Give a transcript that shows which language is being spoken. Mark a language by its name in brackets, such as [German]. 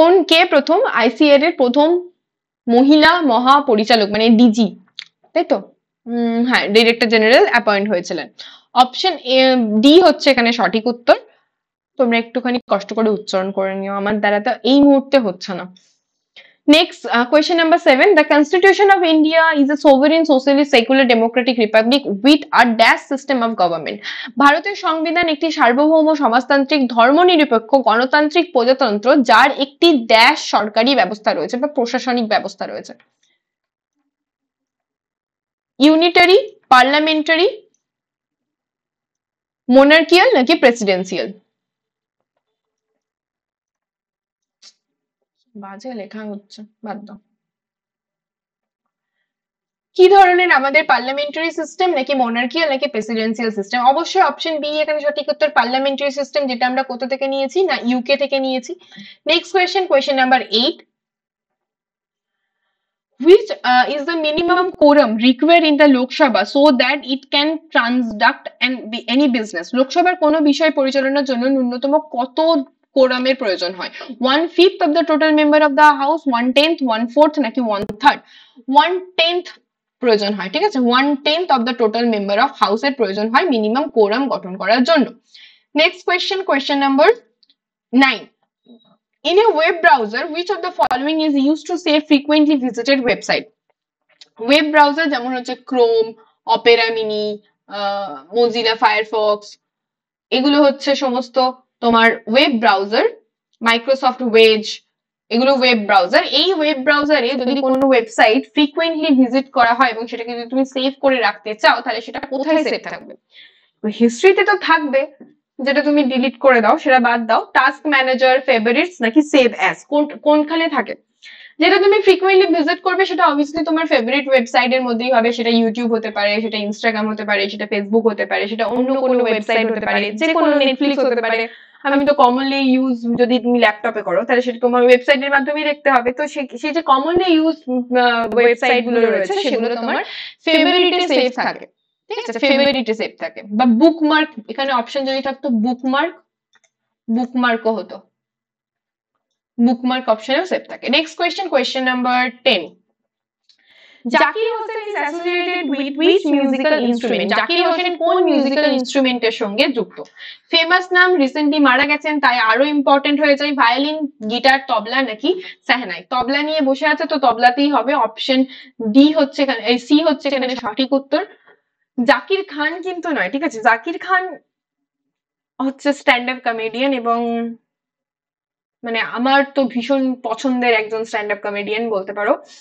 [Bangla] কে প্রথম ICAR এর প্রথম মহিলা মহাপরিচালক, মানে ডিজি, তাই তো? হ্যাঁ, ডিরেক্টর জেনারেল অ্যাপয়েন্ট হয়েছিলেন। অপশন ডি হচ্ছে এখানে সঠিক উত্তর। তোমরা একটুখানি কষ্ট করে উচ্চারণ করে নিও, আমার দ্বারা তো এই মুহূর্তে হচ্ছে না। [English] Next, question number 7. The Constitution of India is a sovereign, socialist, secular, democratic republic with a dash system of government. [Bangla] ভারতের সংবিধান একটি সার্বভৌম, সমাজতান্ত্রিক, ধর্মনিরপেক্ষ, গণতান্ত্রিক প্রজাতন্ত্র যার একটি ড্যাশ সরকারি ব্যবস্থা রয়েছে বা প্রশাসনিক ব্যবস্থা রয়েছে। ইউনিটারি, পার্লামেন্টারি, মোনার্কিয়াল, নাকি প্রেসিডেন্সিয়াল? বাজে লেখা হচ্ছে, বাদ দাও। কি ধরনের আমাদের পার্লামেন্টারি সিস্টেম, নাকি মনার্কিয়াল, নাকি প্রেসিডেন্সিয়াল সিস্টেম? অবশ্যই অপশন বি এখানে সঠিক উত্তর, পার্লামেন্টারি সিস্টেম, যেটা আমরা কোথা থেকে নিয়েছি না ইউকে থেকে নিয়েছি। [English] Next question number 8, which is the minimum quorum required in the Lok Sabha so that it can transact any business? [Bangla] লোকসভার কোনো বিষয় পরিচালনার জন্য ন্যূনতম কত কোরামের প্রয়োজন হয়? [English] 1/5 of the total member of the house, 1/10, 1/4, [Bangla] নাকি [English] 1/3? [Bangla] 1/10 প্রয়োজন হয়, ঠিক আছে? 1/10 [English] of the total member of house [Bangla] এর প্রয়োজন হয় মিনিমাম কোরাম গঠন করার জন্য। [English] Next question number 9, in a web browser which of the following is used to save frequently visited website? [Bangla] Web browser যেমন হচ্ছে Chrome, Opera mini, Mozilla Firefox, এগুলো হচ্ছে সমস্ত তোমার ওয়েব ব্রাউজার। মাইক্রোসফট ওয়েজ, এগুলো ওয়েব ব্রাউজার। এই web ব্রাউজারে যদি কোনো ওয়েবসাইট ফ্রিকুয়েন্টলি ভিজিট করা হয় এবং সেটাকে যদি তুমি সেভ করে রাখতে চাও, তাহলে সেটা কোথায় সেভ থাকবে? হিস্ট্রিতে তো থাকবে, যেটা তুমি ডিলিট করে দাও সেটা বাদ দাও। টাস্ক ম্যানেজার, ফেভারিটস, নাকি সেভ অ্যাজ, কোনখানে থাকে? যেটা তুমি ফ্রিকুয়েন্টলি ভিজিট করবে সেটা অবভিয়াসলি তোমার ফেভারিট ওয়েবসাইটের মধ্যেই হবে। সেটা ইউটিউব হতে পারে, সেটা ইনস্টাগ্রাম হতে পারে, সেটা ফেসবুক হতে পারে, সেটা অন্য কোনো ওয়েবসাইট হতে পারে, যে কোনো নেটফ্লিক্স হতে পারে। আমি তো কমনলি ইউজ, যদি তুমি ল্যাপটপে করো তাহলে সেটা তোমার ওয়েবসাইটের মাধ্যমেই দেখতে হবে। তো সেই যে কমনলি ইউজ ওয়েবসাইট গুলো রয়েছে সেগুলো তোমার ফেভারিটে সেভ থাকে, ঠিক আছে? ফেভারিটে সেভ থাকে। বা বুকমার্ক, এখানে অপশন যদি থাকতো বুকমার্কও হতো, বুকমার্ক অপশনেও সেভ থাকে। [English] Next question number 10, Zakir Hussain is associated with which musical instrument? [Bangla] Zakir Hossain কোন মিউজিক্যাল ইনস্ট্রুমেন্টের সঙ্গে যুক্ত? ফেমাস নাম, রিসেন্টলি মারা গেছেন তাই আরো ইম্পর্টেন্ট হয়ে যায়। ভায়োলিন, গিটার, তবলা, নাকি সাহনাই? তবলা নিয়ে বসে আছে তো তবলাতেই হবে। অপশন ডি হচ্ছে এখানে, সি হচ্ছে এখানে সঠিক উত্তর। জাকির খান কিন্তু নয়, ঠিক আছে? জাকির খান হচ্ছে স্ট্যান্ড আপ কমেডিয়ান, এবং মানে আমার তো ভীষণ পছন্দের একজন স্ট্যান্ড আপ কমেডিয়ান বলতে পারো।